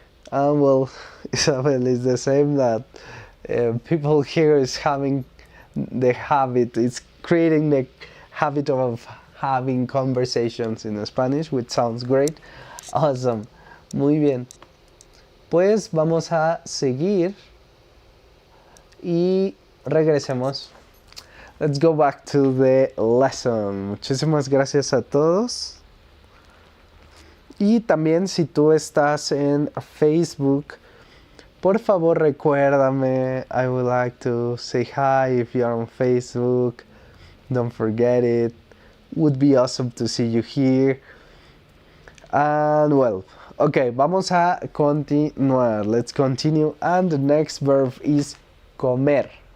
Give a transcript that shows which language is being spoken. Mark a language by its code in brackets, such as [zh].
[en] Well, Isabel is the same, that people here is having the habit, it's creating the habit of having conversations in Spanish, which sounds great. [es] Awesome. Muy bien. Pues vamos a seguir y regresemos. [en] Let's go back to the lesson. [es] Muchísimas gracias a todos. Y también, si tú estás en Facebook, por favor recuérdame. [en] I would like to say hi if you're on Facebook. Don't forget it. Would be awesome to see you here. And well, okay, [es] vamos a continuar. [en] Let's continue. And the next verb is comer.